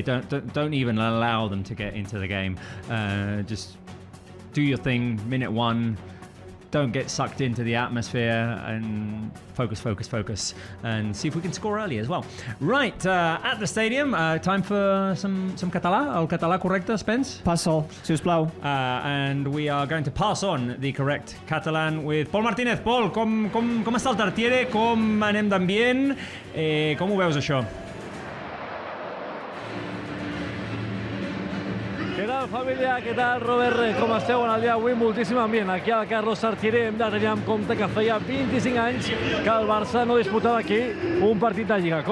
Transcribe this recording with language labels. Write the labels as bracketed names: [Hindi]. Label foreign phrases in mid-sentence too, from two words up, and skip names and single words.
[English] Don't even allow them to get into the game. Just do your thing, minute 1. Don't get sucked into the atmosphere, and focus, and see if we can score early as well. Right, at the stadium, time for some català. [Catalan] El català correcte, Spence? Passa'l, sisplau. [English] And we are going to pass on the correct Catalan with Pol Martínez. [Catalan] Pol, com està el Tartiere? Com anem d'ambient? Com ho veus, això? Què tal, família? Què tal, Robert? Com esteu en el dia d'avui? Moltíssim ambient. Aquí al Carlos Tartiere hem de tenir en compte que feia 25 anys que el Barça no disputava aquí un partit de Lliga.